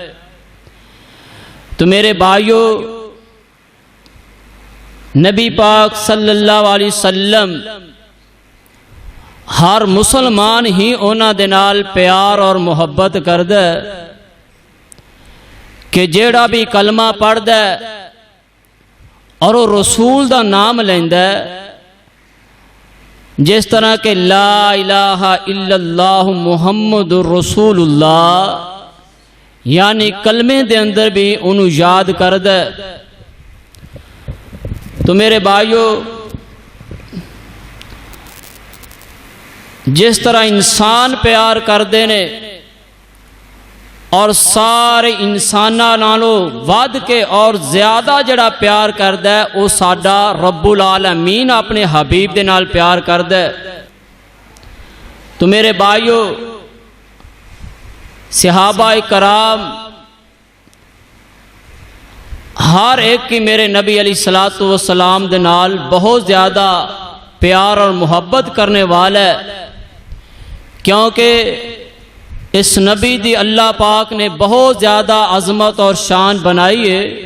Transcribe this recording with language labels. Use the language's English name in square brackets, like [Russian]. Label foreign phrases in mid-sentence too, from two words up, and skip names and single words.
[Punjabi] تو میرے بھائیو، نبی پاک صلی اللہ علیہ وسلم ہر مسلمان ہی انہاں دے نال پیار اور محبت کردے کہ جیڑا بھی کلمہ پڑھ دے اور وہ رسول دا نام لیندا ہے جس طرح کہ [Arabic] لا الہ الا اللہ محمد الرسول اللہ، [Punjabi] یعنی کلمے دے اندر بھی انہوں یاد کردا ہے۔ تو میرے بھائیو، جس طرح انسان پیار کردے نے اور سارے انساناں نالوں ود کے اور زیادہ جڑا پیار کردا ہے وہ ساڈا رب العالمین اپنے حبیب دے نال پیار کردا ہے۔ تو میرے بھائیو، صحابہ کرام ہر ایک کی میرے نبی علیہ الصلوۃ والسلام دے نال بہت زیادہ پیار اور محبت کرنے والا ہے، کیونکہ اس نبی دی اللہ پاک نے بہت زیادہ عظمت اور شان بنائی ہے۔